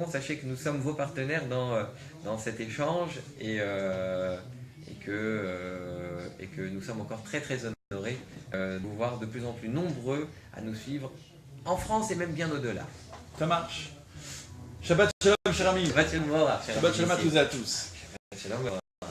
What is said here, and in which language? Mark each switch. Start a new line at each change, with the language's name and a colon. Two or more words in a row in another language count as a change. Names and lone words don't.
French: Sachez que nous sommes vos partenaires dans cet échange et que nous sommes encore très très honorés de vous voir de plus en plus nombreux à nous suivre en France et même bien au-delà. Ça marche.
Hebrew: שבת שלום,
French: cher ami.
Hebrew: שבת שלום, שבת שלום
French: à tous et à tous. Shalom.